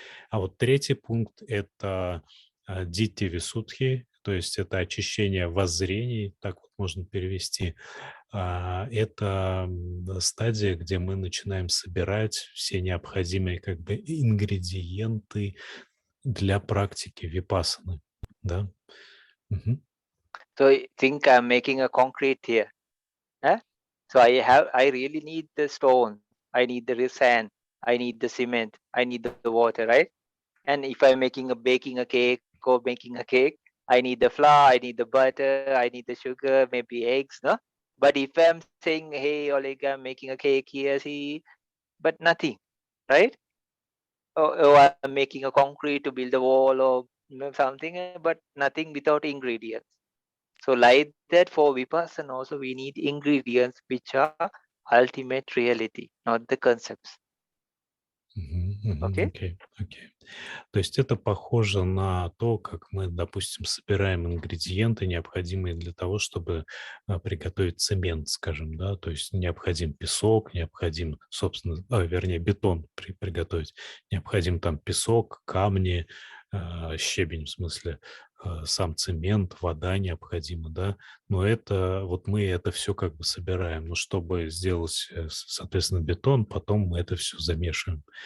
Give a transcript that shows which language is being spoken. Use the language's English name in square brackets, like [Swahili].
[Russian] А вот третий пункт — это дитти висудхи, то есть это очищение воззрений, так вот можно перевести. Это стадия, где мы начинаем собирать все необходимые как бы ингредиенты для практики випассаны. Да? Мгм. [English] So I think I'm making a concrete here. Huh? So I really need the stone, I need the sand, I need the cement, I need the water, right? And if I'm baking a cake or making a cake, I need the flour, I need the butter, I need the sugar, maybe eggs, no? But if I'm saying, hey Oleg, I'm making a cake here, see, but nothing, right? Or I'm making a concrete to build a wall or something, but nothing without ingredients. So like that for Vipassana also we need ingredients which are ultimate reality, not the concepts. Мгм, мгм. Okay? Окей, окей. [Russian] То есть это похоже на то, как мы, допустим, собираем ингредиенты, необходимые для того, чтобы приготовить цемент, скажем, да, то есть необходим песок, необходим, собственно, вернее, бетон приготовить, необходим там песок, камни, щебень, в смысле, сам цемент, вода необходима, да, но это, вот мы это все как бы собираем, но чтобы сделать, соответственно, бетон, потом мы это все замешиваем.